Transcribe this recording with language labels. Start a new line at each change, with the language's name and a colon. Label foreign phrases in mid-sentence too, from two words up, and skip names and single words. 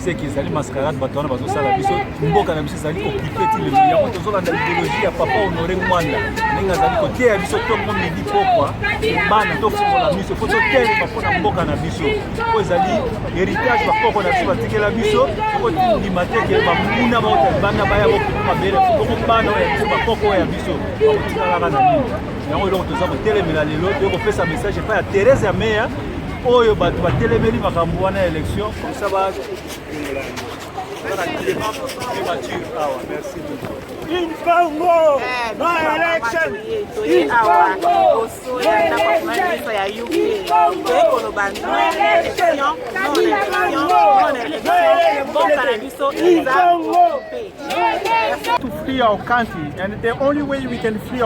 French: c'est que
Lingala: ezali mascarade bato wana bazosala biso mboka na biso ezali occupé ti lelo yango tozolanda idéologie ya papa Honoré Mwanda ndenge azali koteya biso ntongo midi pokwa bana tofungola miso fo totelema mpona mboka na biso po ezali héritage bakoko na biso batikela biso okotindima te ke bamuna baota libanda baya bokutu mabele bongo bana oyo ya biso bakoko oyo ya biso bakotikalaka na nini yango eloko toza kotelemela lelo tokopesa message epai ya Thérèse ya meya oyo bato batelemeli makambo wana ya élection
French: comme ça
English: In Congo, no election. In Congo, to free our country, and the only way we can free